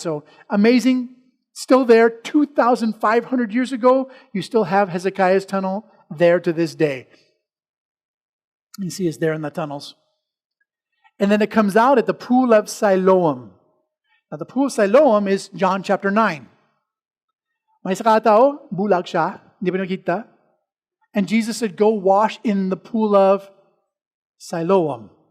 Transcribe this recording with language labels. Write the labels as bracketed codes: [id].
[en] So amazing. Still there, 2,500 years ago, you still have Hezekiah's tunnel there to this day. You see us there in the tunnels. And then it comes out at the Pool of Siloam. Now, the Pool of Siloam is John chapter 9. [hil] May isa katao, bulag siya, hindi pa nakita. [en] And Jesus said, go wash in the Pool of Siloam.